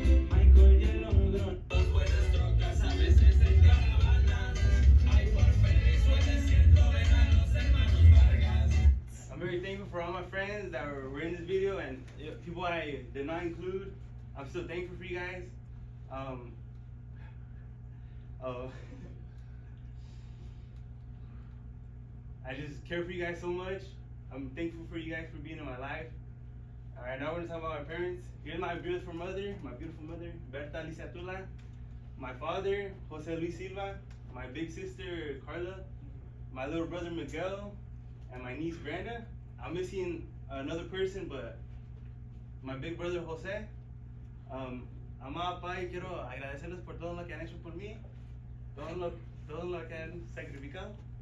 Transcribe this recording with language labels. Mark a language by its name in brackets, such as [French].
[Spanish] Michael ya logró. Dos buenas trocas a veces en caravanas. Ay, por permiso el desierto ven a los hermanos Vargas. [English] I'm very thankful for all my friends that were in this video and people I did not include. I'm still thankful for you guys. Oh, I just care for you guys so much. I'm thankful for you guys for being in my life. Alright, now I want to talk about my parents. Here's my beautiful mother, Berta Alicia Tula. My father, Jose Luis Silva. My big sister, Carla. My little brother, Miguel. And my niece, Brenda. I'm missing another person, but my big brother, Jose. [Spanish] Mamá, papá, y quiero agradecerles por todo lo que han hecho por mí. Todo lo que han sacrificado.